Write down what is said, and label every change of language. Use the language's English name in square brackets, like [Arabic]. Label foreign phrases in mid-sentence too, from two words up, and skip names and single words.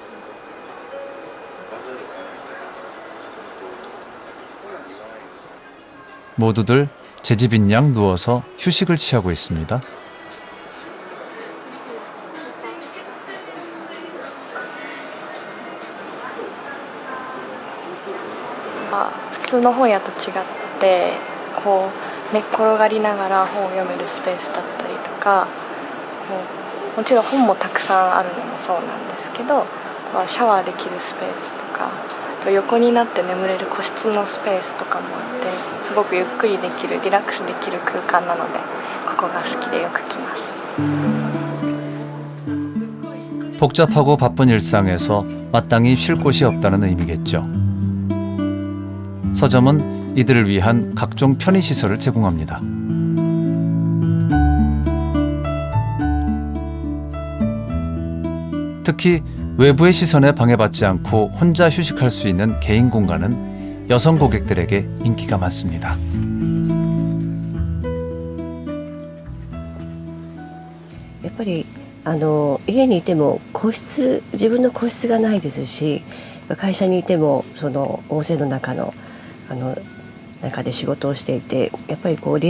[Korean] 모두들 제 집인 양 누워서 휴식을 취하고 있습니다. 아, [Japanese] 普通の本屋と違ってこう寝っ転がりながら本を読めるスペースだったりとか、もちろん本もたくさんあるのもそうなんですけど、シャワーできるスペースとか、横になって眠れる個室のスペースとかもあって、すごくゆっくりできるリラックスできる空間なので、ここが好きでよく来ます。 [Korean] 복잡하고 바쁜 일상에서 마땅히 쉴 곳이 없다는 의미겠죠. 서점은 이들을 위한 각종 편의시설을 제공합니다. 특히 외부의 시선에 방해받지 않고 혼자 휴식할 수 있는 개인 공간은 여성 고객들에게 인기가 많습니다. [Japanese] やっぱり家にいても自分の個室がないですし、会社にいてもその大勢の中で仕事をしていて、やっぱりこうリ